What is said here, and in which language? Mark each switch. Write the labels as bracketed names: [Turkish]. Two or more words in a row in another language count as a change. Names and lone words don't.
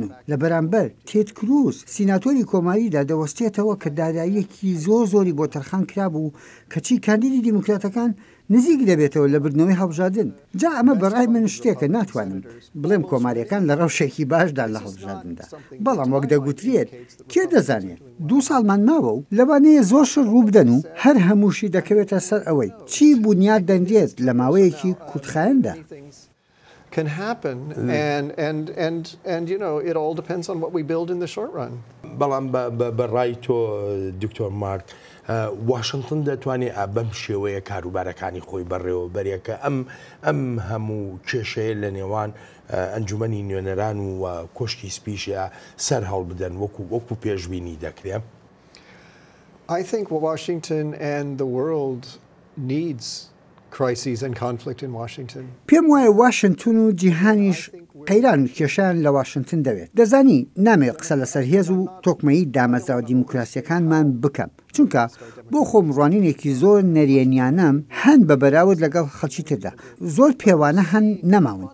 [Central Kurdish] و لە بەرامبەر تێد کروز سیناتۆری کۆماریدا دەوەستێتەوە کە داراییەکی زۆری بۆ تەرخان کرابوو کەچی کاندیدی دیموکراتەکان نزیک دەبێتەوە لە بردنەوەی هەڵبژاردن جا ئەمە بەڕای من شتێکە ناتوانم بڵێم کۆماریەکان لە ڕەوشێکی باشدا لە هەڵبژاردندا بەڵام وەک دەگوترێت کێ دەزانێت 2 ساڵمان ماوە و لەوانەیە زۆرشر ڕوو بدەن و هەر هەمووشی دەکەوێتە سەر ئەوەی چی بوونیاد دەنگێت لە ماوەیەکی کوتخایەندا [English] can happen, and you know, it all depends on what we build in the short run. [Central Kurdish] بەڵام بەڕای تۆ دکتۆر مارک واشنگتن دەتوانێت بەم شێوەیە کاروبارەکانی خۆی بەڕێوە بەرێکە ئەم هەموو کێشەیە لە نێوان ئەنجومەنی نوێنەران و کۆشکی سپیشە سەر هەڵ بدەن وەکو پێشبینی دەکرێت. [English] I think Washington and the world needs crises and conflict in Washington. [Central Kurdish] پێم وایە واشنگتن و جیهانیش قەیران و کێشان لە واشنگتن دەوێت. دەزانی نامێت قسە لەسەر هێز و تۆکمەی دامەزراوە دیموکراسیەکانمان بکەم، چونکە بۆ خۆم ڕوانینێکی زۆر نەریێنیانەم هەن بە بەراورد لەگەڵ خەڵکی تردا زۆر پێوانە هەن نەماون.